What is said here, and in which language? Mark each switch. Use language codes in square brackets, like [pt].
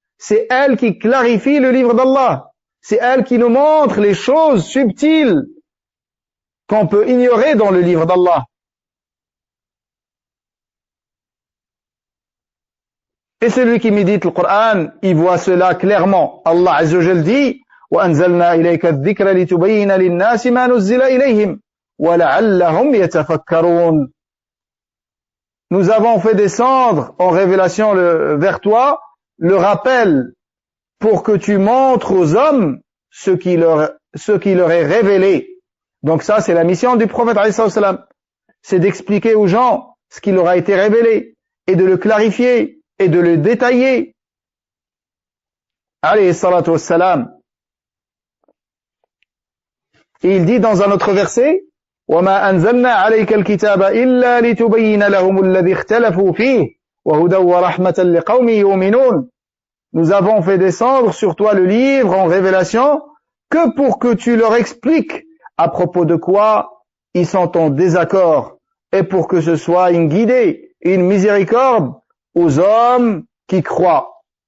[fr] C'est elle qui clarifie le livre d'Allah. C'est elle qui nous montre les choses subtiles qu'on peut ignorer dans le livre d'Allah. Et celui qui médite le Coran, il voit cela clairement. Allah Azza wa Jalla dit [ar] وَأَنْزَلْنَا إِلَيْكَ الذِّكْرَ لِتُبَيِّنَ لِلنَّاسِ مَا نُزِّلَ إِلَيْهِمْ وَلَعَلَّهُمْ يَتَفَكَّرُونَ. [fr] Nous avons fait descendre en révélation vers toi le rappel pour que tu montres aux hommes ce qui leur est révélé. Donc ça, c'est la mission du prophète, c'est d'expliquer aux gens ce qui leur a été révélé et de le clarifier et de le détailler. [ar] Alayhi salatu wassalam. [fr] Et il dit dans un autre verset, [ar] وَمَا أَنْزَلْنَا عَلَيْكَ الْكِتَابَ إِلَّا لِتُبَيِّنَ لَهُمُ الَّذِي اخْتَلَفُوا فِيهِ وَهُدًى وَرَحْمَةً لِقَوْمٍ يُؤْمِنُونَ. [fr] Nous avons fait descendre sur toi le livre en révélation que pour que tu leur expliques à propos de quoi ils sont en désaccord et pour que ce soit une guidée, une miséricorde aux hommes qui croient.